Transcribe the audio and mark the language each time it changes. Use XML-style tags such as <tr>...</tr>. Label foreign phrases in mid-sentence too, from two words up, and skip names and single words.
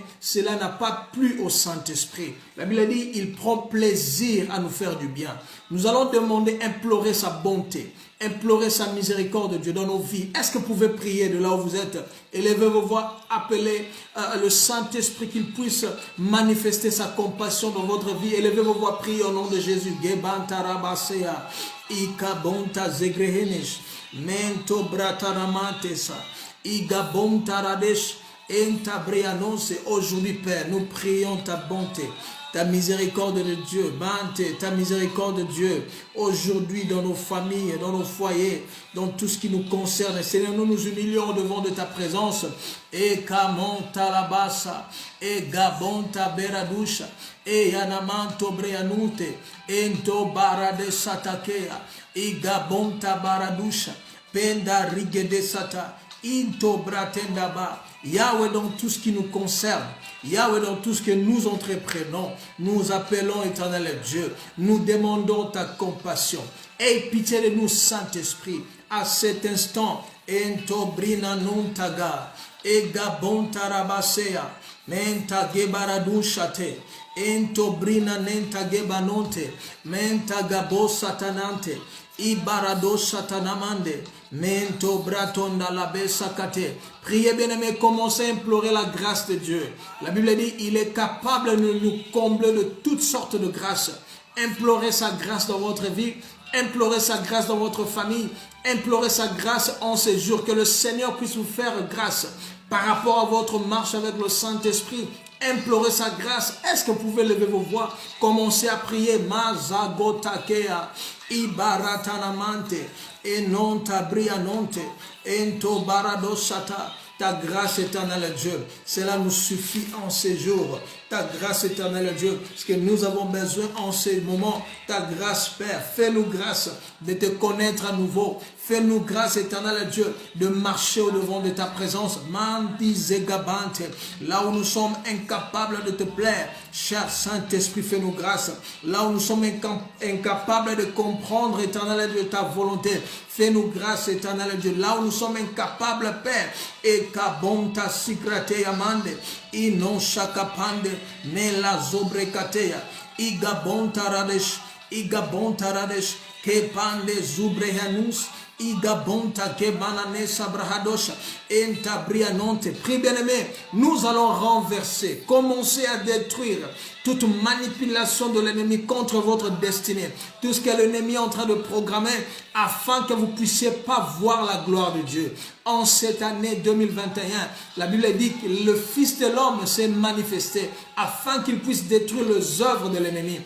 <fr>Cela n'a pas plu au Saint-Esprit. La Bible dit: il prend plaisir à nous faire du bien. Nous allons demander, implorer sa bonté, implorer sa miséricorde de Dieu dans nos vies. Est-ce que vous pouvez prier de là où vous êtes? Élevez vos voix, appelez le Saint-Esprit qu'il puisse manifester sa compassion dans votre vie. Élevez vos voix, priez au nom de Jésus. Gebantarabasea, ikabonta zegrehenesh, mento brataramantesa, igabontaраdesh, entabrianose. Aujourd'hui, Père, nous prions ta bonté, ta miséricorde de Dieu, ta miséricorde de Dieu, aujourd'hui dans nos familles, dans nos foyers, dans tout ce qui nous concerne. Seigneur, nous nous humilions devant de ta présence. Et kamonta labasa, et gabonta beradusha, et yanamanto breanute, ento barade satakea, et gabonta baradusha, penda rigede sata, into bratendaba. Yahweh, dans tout ce qui nous concerne, Yahweh, dans tout ce que nous entreprenons, nous appelons Éternel Dieu, nous demandons ta compassion. Aie pitié de nous, Saint-Esprit, à cet instant. Ento brina nuntaga, ega bontarabasea, menta gebaradushate, ento brina nenta gebanonte, menta gabo satanante, ibarado satanamande, mento bratonda la besakate. Priez, bien-aimés, commencez à implorer la grâce de Dieu. La Bible dit: il est capable de nous combler de toutes sortes de grâces. Implorez sa grâce dans votre vie, implorez sa grâce dans votre famille, implorez sa grâce en ces jours, que le Seigneur puisse vous faire grâce par rapport à votre marche avec le Saint-Esprit. Implorez sa grâce. Est-ce que vous pouvez lever vos voix? Commencez à prier. Mazagotakea, ibaratanamante, et non tabrianonte, ento baradosata. Ta grâce éternelle, Dieu, cela nous suffit en ces jours. Ta grâce éternelle, Dieu, ce que nous avons besoin en ces moments. Ta grâce, Père, fais-nous grâce de te connaître à nouveau. Fais-nous grâce éternelle, Dieu, de marcher au-devant de ta présence. Mandi zegabante, là où nous sommes incapables de te plaire. Cher Saint-Esprit, fais-nous grâce. Là où nous sommes incapables de comprendre, éternel Dieu, ta volonté. Fais-nous grâce, éternel Dieu. Là où nous sommes incapables, Père, et kabonta sikrate yamande, inon shakapande, me la zobrekatea, igabonta radesh, kepande zubrehanus, igabonta kebananesa brahadosha, enta brianonte. Prie, bien-aimé, nous allons renverser, commencer à détruire toute manipulation de l'ennemi contre votre destinée, tout ce que l'ennemi est en train de programmer afin que vous ne puissiez pas voir la gloire de Dieu. En cette année 2021, la Bible dit que le Fils de l'homme s'est manifesté afin qu'il puisse détruire les œuvres de l'ennemi.</fr>